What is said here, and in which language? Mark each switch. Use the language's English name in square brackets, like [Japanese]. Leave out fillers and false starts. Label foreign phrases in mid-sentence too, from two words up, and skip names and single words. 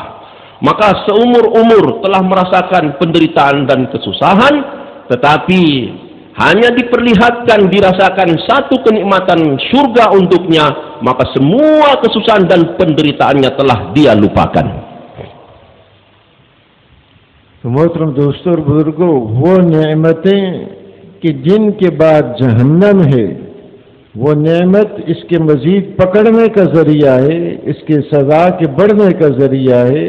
[Indonesian] Maka seumur-umur telah merasakan penderitaan dan kesusahan, tetapi hanya diperlihatkan, dirasakan satu kenikmatan surga untuknya, maka semua kesusahan dan penderitaannya telah dia lupakan. [Urdu] تو محترم دوستوں اور بزرگوں، وہ نعمتیں کہ جن کے بعد جہنم ہے، وہ نعمت اس کے مزید پکڑنے کا ذریعہ ہے، اس کے سزا کے بڑھنے کا ذریعہ ہے.